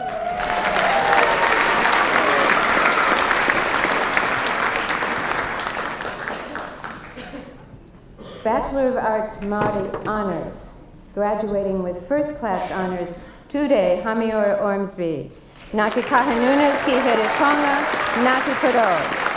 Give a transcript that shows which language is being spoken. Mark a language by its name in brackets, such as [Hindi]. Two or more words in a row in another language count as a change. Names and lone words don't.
[English] Bachelor of Arts Māori Honours, graduating with first class honours, Tude Hamiora Ormsby, Ngāti Kahungunu ki Here Tonga, Ngāti Paro.